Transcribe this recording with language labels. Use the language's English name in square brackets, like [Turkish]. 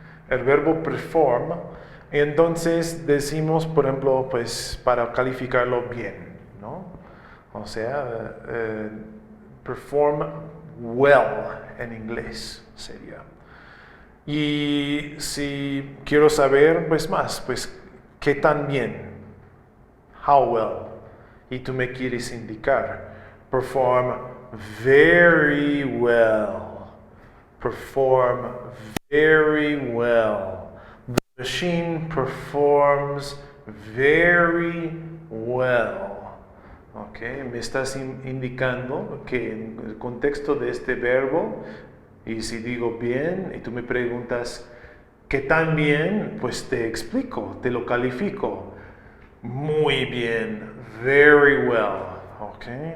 [Spanish] El verbo perform, entonces decimos, por ejemplo, pues para calificarlo bien, ¿no? O sea, [English] perform well [Spanish] en inglés sería. Y si quiero saber, pues más, pues, ¿qué tan bien? [English] How well. [Spanish] Y tú me quieres indicar, [English] perform very well. Perform very well. The machine performs very well. [Spanish] Ok, me estás indicando que en el contexto de este verbo, y si digo bien, y tú me preguntas, ¿qué tan bien? Pues te explico, te lo califico. Muy bien, [English] very well. [Spanish] Ok.